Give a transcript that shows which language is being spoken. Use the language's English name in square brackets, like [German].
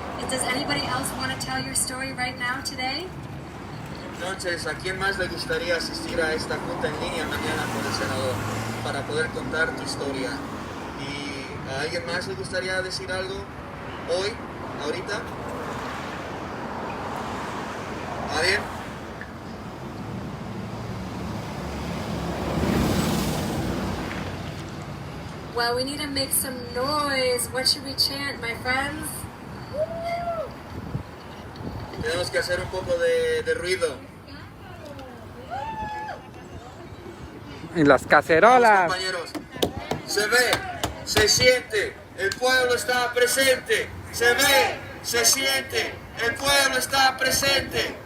[English] Does anybody else want to tell your story right now today? [Spanish] Entonces, ¿a quién más le gustaría asistir a esta junta en línea mañana con el senador para poder contar tu historia? ¿Y a alguien más le gustaría decir algo hoy, ahorita? ¿Alguien? [English] Well, we need to make some noise. What should we chant, my friends? [Spanish] Tenemos que hacer un poco de ruido. Y las cacerolas. Compañeros, se ve, se siente, el pueblo está presente. Se ve, se siente, el pueblo está presente.